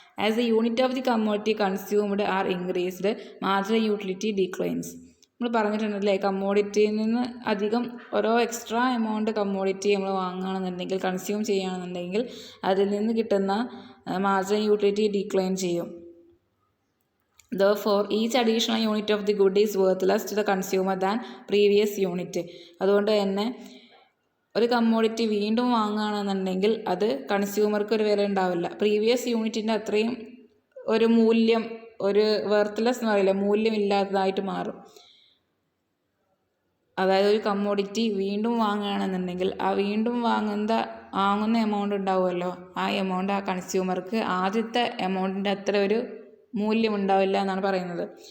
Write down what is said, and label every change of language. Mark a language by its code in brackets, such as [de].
[en] As the unit of the commodity consumed are increased, marginal utility declines. [ml] നമ്മൾ പറഞ്ഞിട്ടുണ്ടല്ലേ, കമ്മോഡിറ്റിയിൽ നിന്ന് അധികം ഓരോ എക്സ്ട്രാ എമൗണ്ട് കമ്മോഡിറ്റി നമ്മൾ വാങ്ങുകയാണെന്നുണ്ടെങ്കിൽ, കൺസ്യൂം ചെയ്യുകയാണെന്നുണ്ടെങ്കിൽ അതിൽ നിന്ന് കിട്ടുന്ന മാർജിനൽ യൂട്ടിലിറ്റി ഡിക്ലൈൻ ചെയ്യും. [en] Therefore, each additional unit of the good is worthless to the consumer than previous unit. [ml] അതുകൊണ്ട് തന്നെ ഒരു കമ്മോഡിറ്റി വീണ്ടും വാങ്ങുകയാണെന്നുണ്ടെങ്കിൽ അത് കൺസ്യൂമർക്ക് ഒരു വില ഉണ്ടാവില്ല. പ്രീവിയസ് യൂണിറ്റിൻ്റെ അത്രയും ഒരു മൂല്യം, ഒരു വെർത്ത്ലെസ് എന്ന് പറയില്ല, മൂല്യമില്ലാത്തതായിട്ട് മാറും. അതായത് ഒരു കമ്മോഡിറ്റി വീണ്ടും വാങ്ങുകയാണെന്നുണ്ടെങ്കിൽ ആ വീണ്ടും വാങ്ങുന്ന എമൗണ്ട് ഉണ്ടാവുമല്ലോ, ആ എമൗണ്ട് ആ കൺസ്യൂമർക്ക് ആദ്യത്തെ എമൗണ്ടിൻ്റെ അത്ര ഒരു മൂല്യം ഉണ്ടാവില്ല എന്നാണ് പറയുന്നത്.